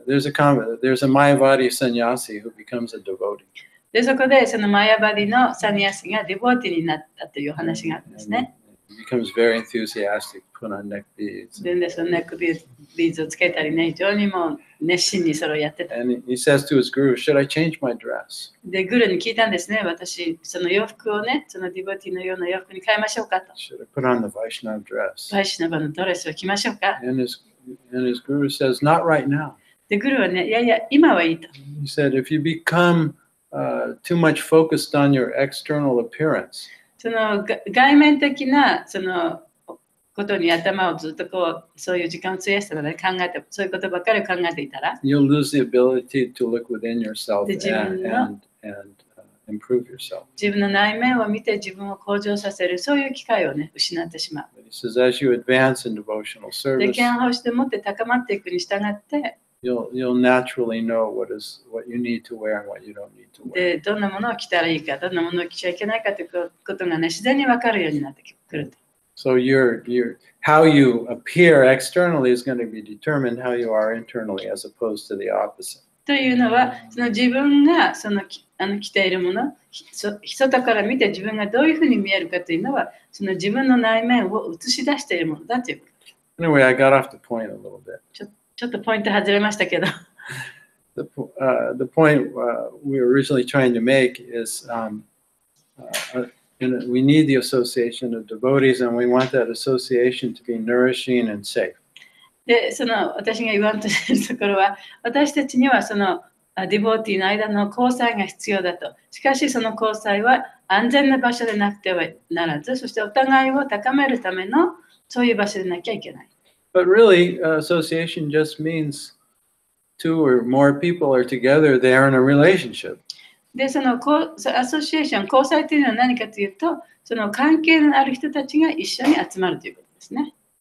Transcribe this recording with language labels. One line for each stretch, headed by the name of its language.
English: There's a Mayavadi sannyasi who becomes a devotee.
Japanese: で、そこでマヤバディのサニヤシがディボーティになったという話があるんですね。
English: becomes very enthusiastic, put on neck beads.
Japanese: で、そのネックビーズをつけたりね、非常にもう熱心にそれをやってた。
English: And he says to his guru, should I change my dress?
Japanese: で、グルに聞いたんですね。私、その洋服をね、そのディボティのような洋服に変えましょうかと。
English: Should I put on the Vaishnava dress?
Japanese: バイシュナバのドレスを着ましょうか。
English: And his guru says, not right now.
Japanese: で、グルはね、いやいや、今はいいと。
English: He said, if you become too much focused on your external appearance,
Japanese: その外面的なそのことに頭をずっとこう、そういう時間を費やしたので考えて、そういうことばっかり考えていたら、
English: you'll lose the ability to look within yourself Did you know? and improve yourself.
Japanese: 自分の内面を見て自分を向上させる、そういう機会をね、失ってしまう。
English: But he says, as you advance in devotional
Japanese: で、
English: service,
Japanese: 剣法してもって高まっていくに従って、
English: you'll naturally know what you need to wear and what you don't need to wear.
Japanese: で、どんなものを着たらいいか、どんなものを着ちゃいけないかということがね、自然に分かるようになってくると。
English: So how you appear externally is going to be determined how you are internally, as opposed to the opposite.
Japanese: というのは、その自分がその着ているもの、外から見て自分がどういうふうに見えるかというのは、その自分の内面を映し出しているものだということ。
English: Anyway, I got off the point a little bit.
Japanese: ちょっとポイント外れましたけど。
English: The point we were originally trying to make is we need the association of devotees, and we want that association to be nourishing and safe.
Japanese: で、その私が言わんとしているところは、私たちにはそのディボーティーの間の交際が必要だと。しかしその交際は安全な場所でなくてはならず、そしてお互いを高めるためのそういう場所でなきゃいけない。
English: But really, association just means two or more people are together, they are in a relationship.
Japanese: で、そのアソシエーション、交際というのは何かというと、その関係のある人たちが一緒に集まるということですね。